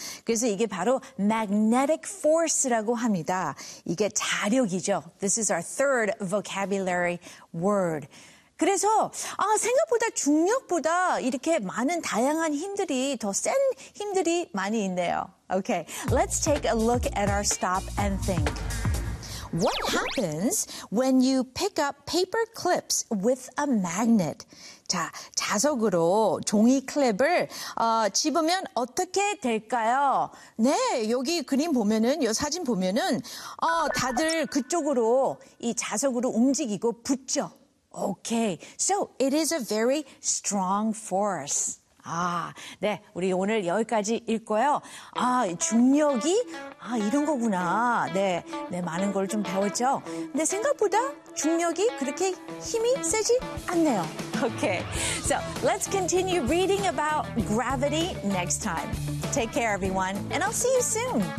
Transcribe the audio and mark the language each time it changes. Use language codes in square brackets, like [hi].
[ko] 그래서 이게 바로 magnetic force라고 합니다. [en] 이게 자력이죠. This is our third vocabulary word. [ko] 그래서 생각보다 중력보다 이렇게 많은 다양한 힘들이 더 센 힘들이 많이 있네요. [en] Okay, let's take a look at our stop and think. What happens when you pick up paper clips with a magnet? [ko] 자, 자석으로 종이 클립을 집으면 어떻게 될까요? 네, 여기 그림 보면은, 요 사진 보면은 다들 그쪽으로 이 자석으로 움직이고 붙죠. [en] Okay, so it is a very strong force. [ko] 아, 네, 우리 오늘 여기까지 읽고요. 아, 중력이 이런 거구나. 네, 네 많은 걸 좀 배웠죠. 근데 생각보다 중력이 그렇게 힘이 세지 않네요. [en] Okay, so let's continue reading about gravity next time. Take care, everyone, and I'll see you soon.